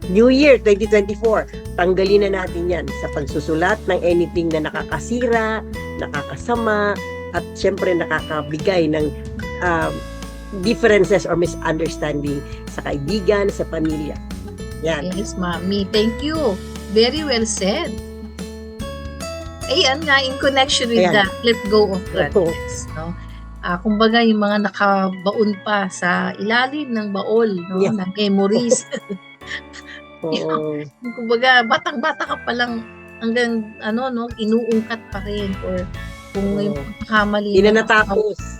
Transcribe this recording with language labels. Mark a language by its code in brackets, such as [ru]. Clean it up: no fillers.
[tl] New Year 2024, tanggalin na natin yan sa pagsusulat ng anything na nakakasira, nakakasama, at syempre nakakabigay ng differences or misunderstanding sa kaibigan, sa pamilya. Yan. [en] Yes, Mami. Thank you. Very well said. Ayan nga, in connection with [tl] Ayan. [en] that, let go of grudges, no? [tl] Kumbaga, yung mga nakabaon pa sa ilalim ng baol, no? [en] Yeah. [tl] Ng memories. Oo. Kumbaga, batang-bata ka pa lang hanggang, inuungkat pa rin. Or kung yung pagkakamali. Hindi na natapos.